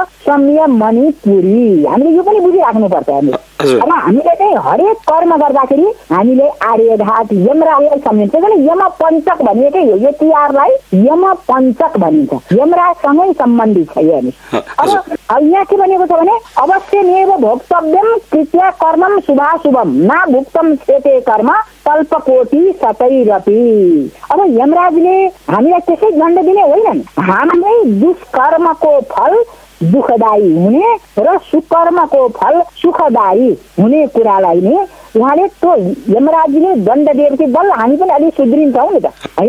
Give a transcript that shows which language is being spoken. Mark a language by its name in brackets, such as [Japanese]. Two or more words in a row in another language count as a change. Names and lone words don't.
[Nepali] संयम मणिपुरी। हामीले यो पनि बुझिराख्नुपर्छ। अब हामीले चाहिँ हरेक कर्म गर्दाखेरि हामीले आर्यघाट यमराजलाई सम्झिन्छ। यम पञ्चक भनिएकै हो, यो तिहारलाई यम पञ्चक भनिन्छ, यमराजसँगै सम्बन्धित छ यो। [Sanskrit] अब यहाँ के भनेको छ भने अवश्यमेव भोक्तव्यम कृत्या कर्मम शुभाशुभम ना भुक्तम क्षेते कर्म कल्पकोटि सतैरपि। [Nepali] अब यमराजले हामीलाई त्यसै दण्ड दिने होइनन्, हाम्रै दुष्कर्मको फल दुःखदायी हुने र सुकर्मको फल सुखदायी हुने कुरालाई नै उहाँले त्यो यमराजले दण्ड दिएपछि बल्ल हामी पनि अलिक सुध्रिन्छौँ नि त हैन।